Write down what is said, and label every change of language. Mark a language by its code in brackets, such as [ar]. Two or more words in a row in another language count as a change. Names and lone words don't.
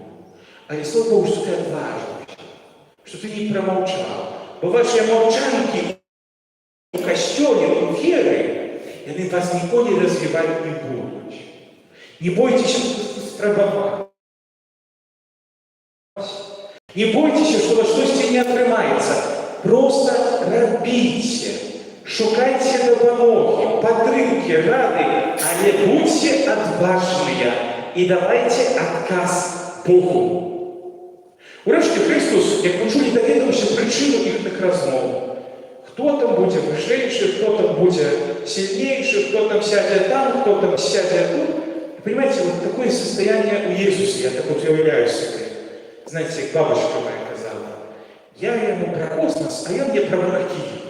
[ru] А и слава Богу, что ты отважился, что ты не промолчал. Бо ваши молчанки у костёле, у веры, и они вас никогда развивать не будут. Не бойтесь спробовать. Не бойтеся, что у вас что-то не атрымаецца. [uk] Просто робите. Шукайте допомоги, [be] падтрымки, рады, але [ru] будьте отважные и давайте отказ Богу. [be] Урэшце Христос, як мы чулі, даведаўся прычыну іхных размоў. [ru] Кто там будет вышэйшы, кто там будет сильнейший, кто там сядет там, кто там сядет тут. Понимаете, вот такое состояние у Иисуса, я так вот уявляю себе. Знаете, как бабушка моя сказала, я ему про космос, а я мне про монархию.